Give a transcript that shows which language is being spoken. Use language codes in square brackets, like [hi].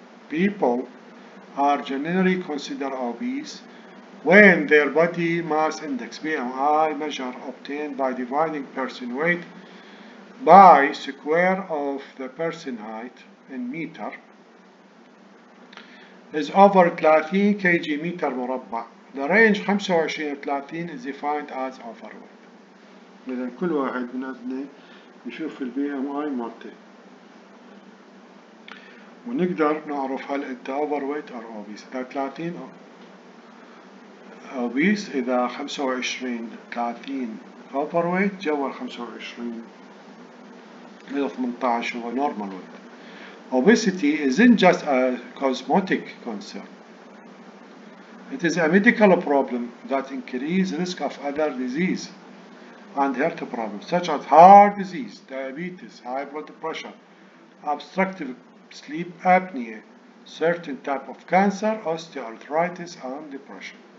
[en] People are generally considered obese when their body mass index BMI measure obtained by dividing person weight by square of the person height in meter is over 30 kg [ar] متر مربع. [en] The range 25 30 is defined as overweight. [ar] إذا كل واحد من يشوف البي ام اي مالته ونقدر نعرف هل انت [en] overweight or obese. [ar] إذا 30 obese، إذا 25 30 overweight، جوا 25 إلى 18 هو [en] normal weight. Obesity isn't just a cosmetic concern. It is a medical problem that increases risk of other disease and health problems such as heart disease, diabetes, high blood pressure, obstructive sleep apnea, certain type of cancer, osteoarthritis and depression.